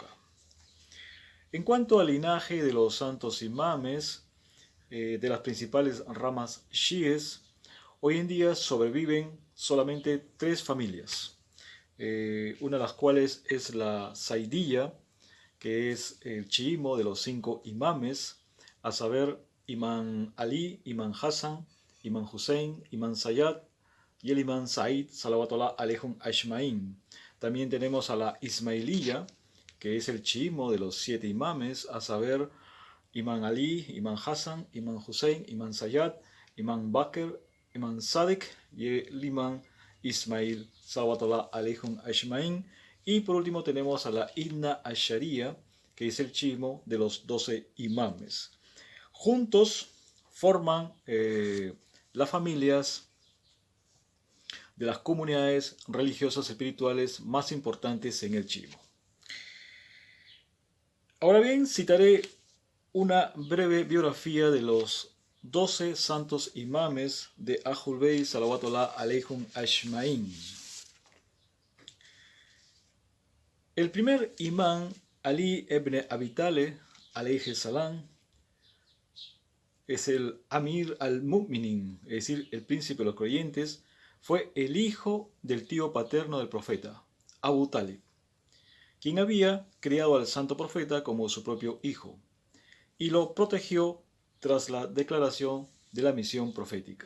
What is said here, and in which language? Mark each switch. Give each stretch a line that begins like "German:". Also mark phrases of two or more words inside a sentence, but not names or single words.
Spanish: En cuanto al linaje de los santos imames de las principales ramas chiíes, hoy en día sobreviven solamente 3 familias, una de las cuales es la Zaidiyya, que es el chiismo de los 5 imames, a saber, Imán Ali, Imán Hassan, Imán Hussein, Imán Sayyad y el Imán Said,
Arabic: صلوات الله عليهم أجمعين.
Spanish: También tenemos a la Ismailiyya, que es el chiismo de los 7 imames, a saber, Imán Ali, Imán Hassan, Imán Hussein, Imán Sayyad, Imán Bakr, Imán Sadiq y el Imán Ismail,
Arabic: صلوات الله عليهم أجمعين.
Spanish: Y por último tenemos a la Ithna Ashariyya, que es el chiismo de los 12 imames. Juntos forman las familias de las comunidades religiosas espirituales más importantes en el chiismo. Ahora bien, citaré una breve biografía de los 12 santos imames de Ahlul Bayt
Arabic: صلوات الله عليهم أجمعين.
Spanish: El primer imán, Ali ibn Abi Talib
Arabic: عليه السلام,
Spanish: es el
Arabic: أمير المؤمنين,
Spanish: es decir, el príncipe de los creyentes, fue el hijo del tío paterno del profeta, Abu Talib, quien había criado al santo profeta como su propio hijo, y lo protegió tras la declaración de la misión profética.